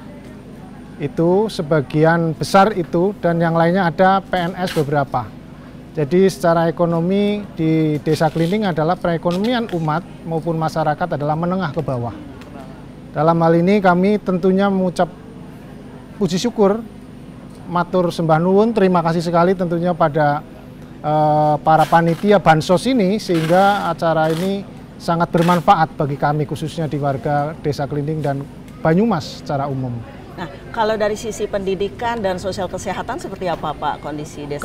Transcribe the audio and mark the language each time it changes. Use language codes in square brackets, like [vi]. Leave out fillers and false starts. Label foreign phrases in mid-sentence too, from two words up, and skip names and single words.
[id] Itu sebagian besar itu, dan yang lainnya ada PNS beberapa. Jadi secara ekonomi di Desa Klinting adalah perekonomian umat maupun masyarakat adalah menengah ke bawah. Dalam hal ini kami tentunya mengucap puji syukur, [jv] matur sembah nuwun, [id] terima kasih sekali tentunya pada para panitia Bansos ini, sehingga acara ini sangat bermanfaat bagi kami khususnya di warga Desa Klinting dan Banyumas secara umum. Nah, kalau dari sisi pendidikan dan sosial kesehatan seperti apa Pak kondisi Desa